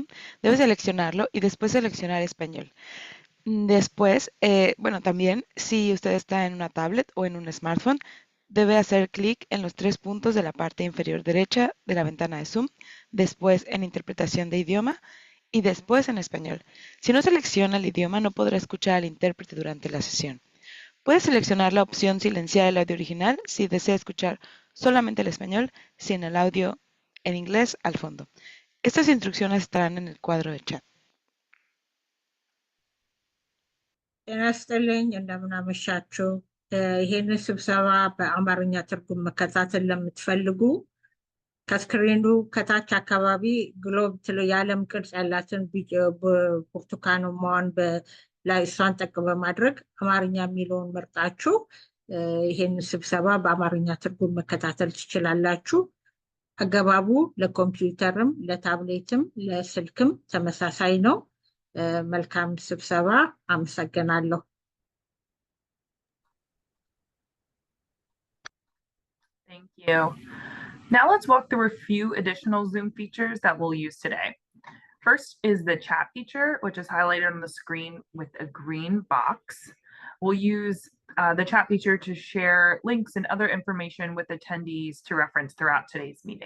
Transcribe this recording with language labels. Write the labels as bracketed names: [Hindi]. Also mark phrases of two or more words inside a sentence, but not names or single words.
[Spanish] Debe seleccionarlo y después seleccionar español. Después, también si usted está en una tablet o en un smartphone, debe hacer clic en los 3 puntos de la parte inferior derecha de la ventana de Zoom, después en interpretación de idioma y después en español. Si no selecciona el idioma, no podrá escuchar al intérprete durante la sesión. Puede seleccionar la opción silenciar el audio original si desea escuchar solamente el español, sin el audio en inglés al fondo. Estas instrucciones estarán en el cuadro de chat. [Amharic] ጤና ይስጥልኝ እንደምናመሻችሁ። ይህን ስብሰባ በአማርኛ ትርጉም መከታተል ለምትፈልጉ ከስክሪኑ ከታች አካባቢ ግሎብ የዓለም ቅርጽ ያላትን ብርቱካናማዋን ላይ እሷን ጠቅ በማድረግ አማርኛ የሚለውን መርጣችሁ ይህን ስብሰባ በአማርኛ ትርጉም መከታተል ትችላላችሁ። አገባቡ ለኮምፒውተርም ለታብሌትም ለስልክም ተመሳሳይ ነው። መልካም ስብሰባ። አመሰግናለሁ። [English] Thank you. Now let's walk through a few additional Zoom features that we'll use today. First is the chat feature, which is highlighted on the screen with a green box. We'll use the chat feature to share links and other information with attendees to reference throughout today's meeting.